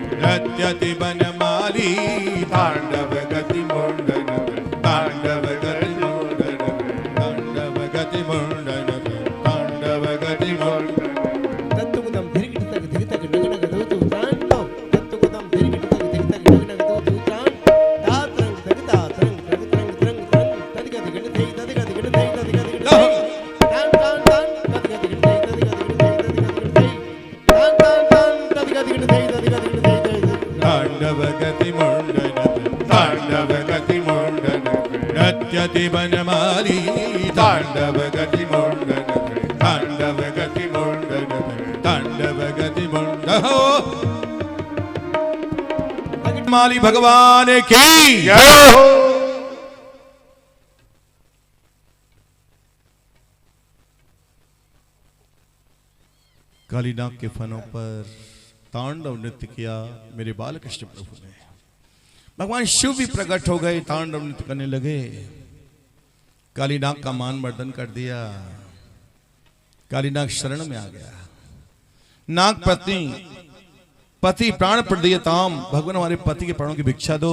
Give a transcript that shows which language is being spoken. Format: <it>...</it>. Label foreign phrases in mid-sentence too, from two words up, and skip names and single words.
<hi>नृत्यति बनमाली तांडव गति मुंडन तांडव गति मुंडन तांडव गति मुंडन तांडव गति मुंडन तत्तुकुदम धिरिगिट तक धिरि तक नगन गदोतु तांडो तत्तुकुदम धिरिगिट तक धिरि तक नगन गदोतु तांड तात्रंग तगता त्रंग त्रंग त्रंग त्रंग तदिगति गण थई तदिगति गण थई तदिगति गण थई तान तान तान तदिगति गण थई तदिगति गण थई तदिगति गण थई तान तान तान तदिगति गण थई तदिगति गण थई तांडव गति मुंडन तांडव गति मुंडन नृत्यति बनमाली तांडव गति मुंडन तांडव गति मुंडन तांडव गति मुंडन माली भगवान की जय हो। कालीनाग के फनों पर तांडव नृत्य किया मेरे बालकृष्ण प्रभु ने। भगवान शिव भी प्रकट हो गए, तांडव नृत्य करने लगे। कालीनाग का मान मर्दन कर दिया। कालीनाग शरण में आ गया।</hi> <sa>नाग पति प्राण प्रदीयताम,</sa> <hi>भगवान हमारे पति के प्राणों की भिक्षा दो।</hi>